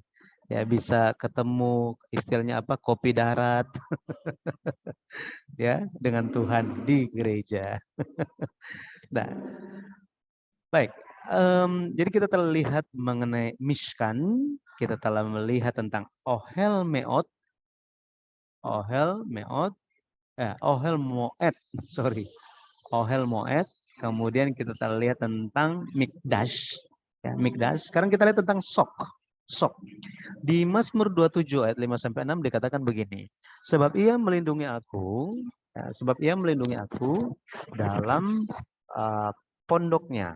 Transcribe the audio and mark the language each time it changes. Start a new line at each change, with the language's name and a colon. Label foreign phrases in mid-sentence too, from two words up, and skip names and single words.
Indonesian: Ya bisa ketemu istilahnya apa? Kopi darat ya dengan Tuhan di gereja. Nah, baik. Jadi kita telah lihat mengenai Mishkan, kita telah melihat tentang
Hebrew: Ohel Meot, Ohel Meot, Ohel Moed,
Indonesian: sorry,
Hebrew: Ohel Moed.
Indonesian: Kemudian kita telah lihat tentang Mikdash, ya, Mikdash. Sekarang kita lihat tentang Sok, Sok. Di Mazmur 27 ayat 5 sampai 6 dikatakan begini. Sebab ia melindungi aku, ya, sebab ia melindungi aku dalam pondoknya.